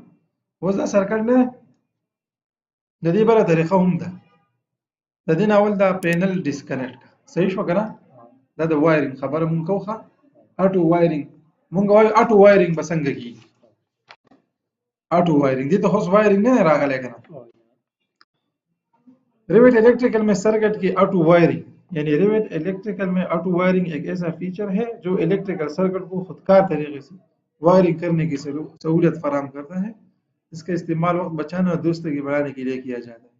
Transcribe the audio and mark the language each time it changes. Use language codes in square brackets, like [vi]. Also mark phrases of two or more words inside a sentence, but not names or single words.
[ps] اوس دا سرکټ نه د دې بله طریقه هم ده، د دې نه اول دا [en] panel disconnect [ps] کړه. صحیح شوه که نه؟ دا د وایرینګ خبره مونږ کوو. ښه [en] auto wiring [ps] مونږ وایو [en] auto wiring [ps] به څنګه کېږي، [en] auto wiring [ps] دې ته خو اوس وایرینګ نه دی راغلی که نه. [ur] ریویٹ الیکٹریکل میں سرکٹ کی [en] auto wiring [ur] یعنی ریویٹ الیکٹریکل میں [en] auto wiring [ur] ایک ایسا فیچر ہے جو الیکٹریکل سرکٹ کو خودکار طریقے سے وائرنگ کرنے کی سہولت فراہم کرتا ہے. اس کا استعمال وقت بچانے اور دوستی بڑھانے کے لیے کیا جاتا ہے.